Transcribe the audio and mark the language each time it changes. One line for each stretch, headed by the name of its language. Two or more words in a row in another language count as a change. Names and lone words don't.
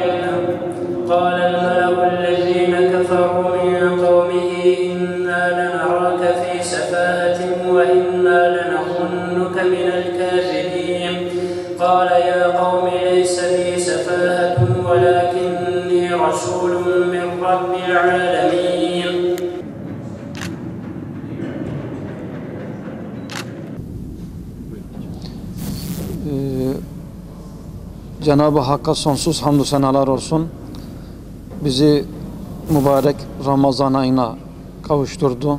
Arabic: إنا لنراك في سفاهة وإنا لنظنك من الكاذبين قال يا قوم ليس بي سفاهة ولكني رسول من رب العالمين.
Turkish: Cenab-ı Hakk'a sonsuz hamdü senalar olsun. Bizi mübarek Ramazan ayına kavuşturdu.